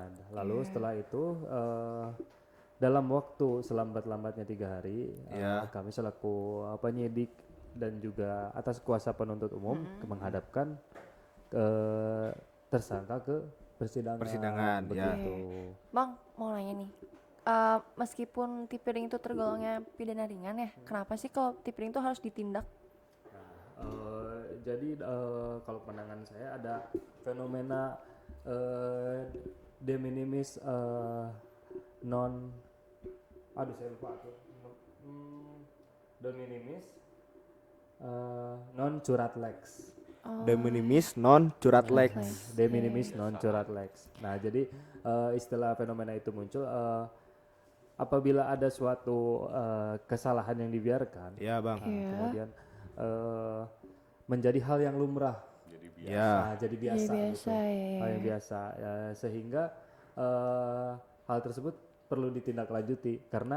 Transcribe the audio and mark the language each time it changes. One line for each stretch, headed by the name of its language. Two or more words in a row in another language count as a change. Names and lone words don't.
Indonesian: Lalu setelah itu dalam waktu selambat-lambatnya 3 hari, kami selaku penyidik dan juga atas kuasa penuntut umum menghadapkan tersangka ke persidangan. Begitu. Bang, mau nanya nih. Meskipun tipiring itu tergolongnya pidana ringan ya, kenapa sih kalau tipiring itu harus ditindak? Jadi kalau pandangan saya ada fenomena
Latin: de minimis non,
Indonesian: aduh saya lupa tuh,
Latin: de minimis non curat lex. De minimis non curat lex. De minimis non curat lex.
Indonesian: Nah jadi istilah fenomena itu muncul apabila ada suatu kesalahan yang dibiarkan. Ya bang. Kemudian menjadi hal yang lumrah, Jadi biasa. Ya. jadi biasa, Jadi biasa, gitu. ya. Hal yang biasa, ya, sehingga hal tersebut perlu ditindaklanjuti karena